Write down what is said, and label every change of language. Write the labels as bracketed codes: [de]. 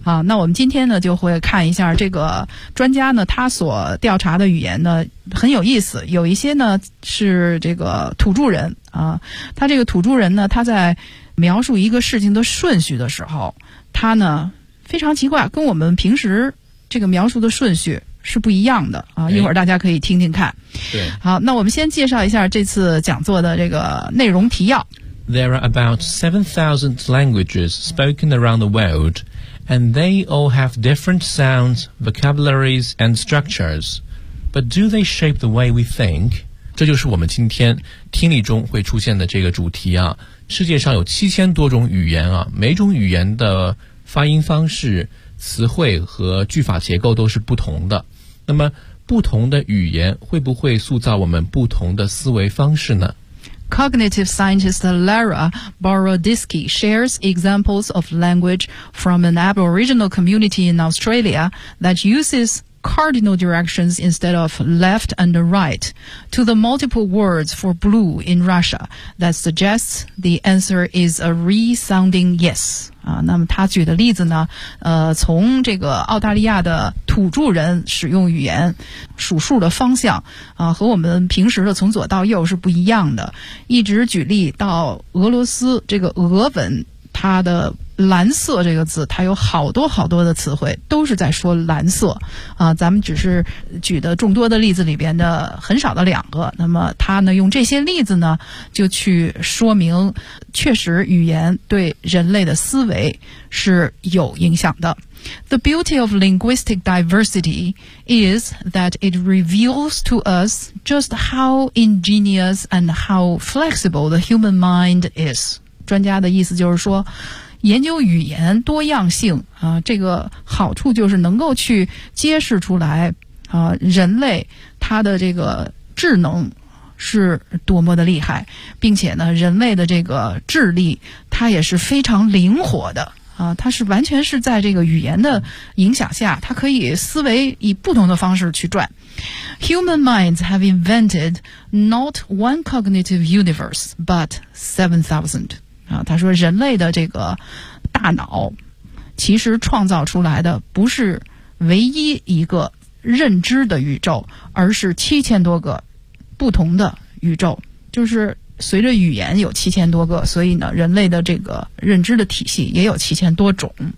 [zh] 啊，那我们今天呢就会看一下这个专家呢他所调查的语言呢很有意思，有一些呢是这个土著人啊，他这个土著人呢他在描述一个事情的顺序的时候，他呢非常奇怪，跟我们平时这个描述的顺序是不一样的啊。一会儿大家可以听听看。对，好，那我们先介绍一下这次讲座的这个内容提要。 [en] There are about 7,000 languages spoken around the world and they all have different sounds, vocabularies and structures. But do they shape the way we think? [zh] 这就是我们今天听力中会出现的这个主题啊。世界上有7000多种语言啊，每种语言的发音方式、词汇和句法结构都是不同的。那么不同的语言会不会塑造我们不同的思维方式呢？ [en] Cognitive scientist Lara Boroditsky shares examples of language from an Aboriginal community in Australia that uses cardinal directions instead of left and right to the multiple words for blue in Russia that suggests the answer is a resounding yes. [zh] 啊，那么他举的例子呢，从这个澳大利亚的土著人使用语言数数的方向啊，和我们平时的从左到右是不一样的，一直举例到俄罗斯这个俄文，它的蓝色这个字，它有好多好多的词汇都是在说蓝色啊。咱们只是举的众多的例子里边的很少的两个，那么他呢用这些例子呢就去说明确实语言对人类的思维是有影响的。 [en] The beauty of linguistic diversity is that it reveals to us just how ingenious and how flexible the human mind is。 [zh] 专家的意思就是说，研究语言多样性啊，这个好处就是能够去揭示出来啊，人类他的这个智能是多么的厉害，并且呢，人类的这个智力它也是非常灵活的它是完全是在这个语言的影响下，它可以思维以不同的方式去转。 [en] Human minds have invented not one cognitive universe, but 7,000. [zh] 他说人类的这个大脑其实创造出来的不是唯一一个认知的宇宙，而是7000多个不同的宇宙，就是随着语言有7000多个，所以呢人类的这个认知的体系也有7000多种。